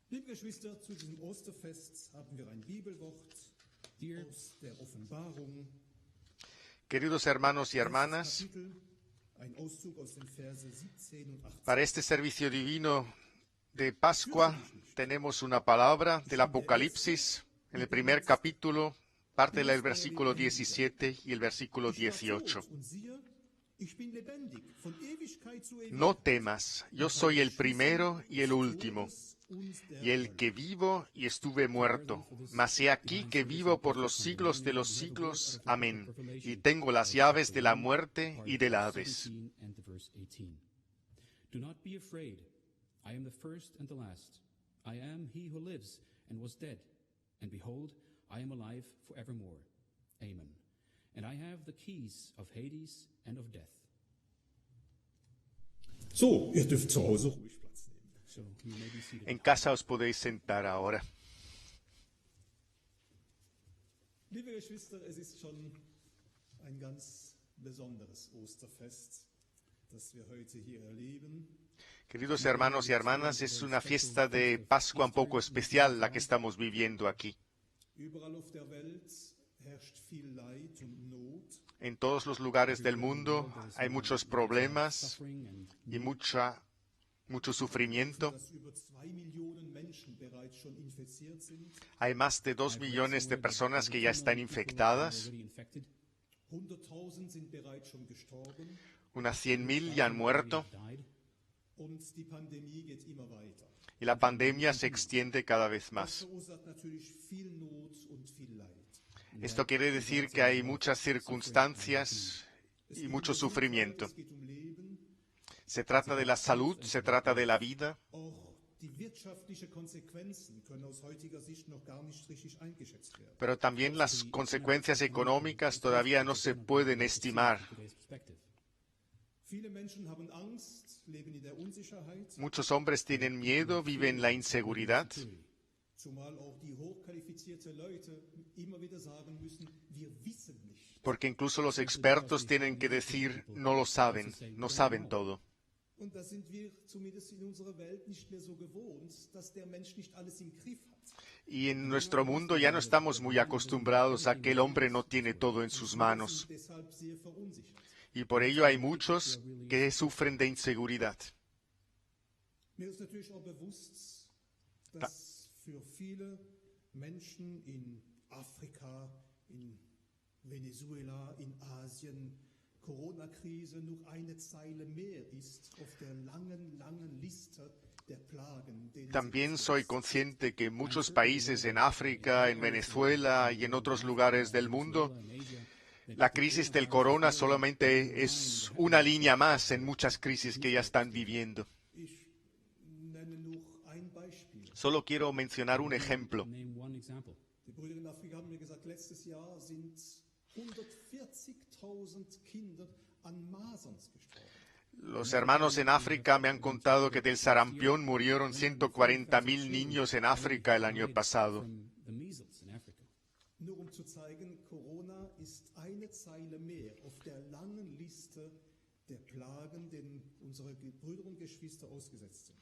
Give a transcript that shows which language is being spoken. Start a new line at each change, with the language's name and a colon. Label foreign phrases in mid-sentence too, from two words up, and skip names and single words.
German: Geschwister, zu diesem Osterfest haben wir ein Bibelwort aus der Offenbarung.
Spanish: Queridos hermanos y hermanas,
German: Ein Auszug aus den Verse 17 und 18.
Spanish: para este servicio divino de Pascua tenemos una palabra del Apocalipsis en el primer capítulo, parte del versículo 17 y el versículo 18. No temas, yo soy el primero y el último, y el que vivo y estuve muerto, mas he aquí que vivo por los siglos de los siglos. Amén. Y tengo las llaves de la muerte y del Hades.
English: Do not be afraid. I am the first and the last. I am he who lives and was dead. And behold, I am alive forevermore. Amen. And I have the keys of Hades and of death.
German: So, ihr dürft zu Hause ruhig Platz nehmen.
English: So you may be seated.
Spanish: En casa os podéis sentar ahora.
German: Liebe Geschwister, es ist schon ein ganz besonderes Osterfest, das wir heute hier erleben.
Spanish: Queridos hermanos y hermanas, es una fiesta de Pascua un poco especial la que estamos viviendo aquí.
German: Überall auf der Welt herrscht viel Leid und Not.
Spanish: En todos los lugares del mundo hay muchos problemas y mucho sufrimiento.
German: Dass über 2 Millionen Menschen bereits schon infiziert sind.
Spanish: Hay más de 2 millones de personas que ya están infectadas.
English: Already infected.
German: 100.000 sind bereits schon gestorben.
Spanish: Unas 100.000 ya han muerto
English: Died.
German: Und die Pandemie geht immer weiter.
Spanish: y la pandemia se extiende cada vez
German: Das
Spanish: más.
German: verursacht natürlich viel Not und viel Leid.
Spanish: Esto quiere decir que hay muchas circunstancias y mucho sufrimiento.
German: Es geht Leben,
Spanish: Se trata de la salud, se trata de la vida,
German: auch die wirtschaftlichen Konsequenzen können aus heutiger Sicht noch gar nicht richtig eingeschätzt werden.
Spanish: pero también las consecuencias económicas todavía no se pueden estimar.
English: Today's perspective.
German: Viele Menschen haben Angst, leben in der Unsicherheit,
Spanish: Muchos hombres tienen miedo, viven la inseguridad,
German: zumal auch die hochqualifizierte Leute immer wieder sagen müssen, wir wissen nicht.
Spanish: porque incluso los expertos tienen que decir no lo saben, no saben todo.
German: Und da sind wir zumindest in unserer Welt nicht mehr so gewohnt, dass der Mensch nicht alles im Griff hat.
Spanish: Y en nuestro mundo ya no estamos muy acostumbrados a que el hombre no tiene todo en sus manos.
German: Sind deshalb sehr verunsichert.
Spanish: Y por ello hay muchos que sufren de inseguridad.
German: Mir ist natürlich auch bewusst, dass für viele Menschen in Afrika, in Venezuela, in Asien Corona-Krise nur eine Zeile mehr ist auf der langen, langen Liste der Plagen. denen sie
Spanish: También
German: ausgesetzt
Spanish: soy consciente que en muchos países, en África, en Venezuela y en otros lugares del mundo, la crisis del corona solamente es una línea más en muchas crisis que ya están viviendo.
German: Ich nenne nur ein Beispiel.
Spanish: Solo quiero mencionar un ejemplo.
English: Name one example.
German: Die Brüder in Afrika haben mir gesagt, letztes Jahr sind 140.000 Kinder an Maserns gestorben.
Spanish: Los hermanos en África me han contado que del sarampión murieron 140.000 niños en África el año pasado.
English: From the measles in Africa.
German: Nur um zu zeigen, Corona ist eine Zeile mehr auf der langen Liste der Plagen, denen unsere Brüder und Geschwister ausgesetzt sind.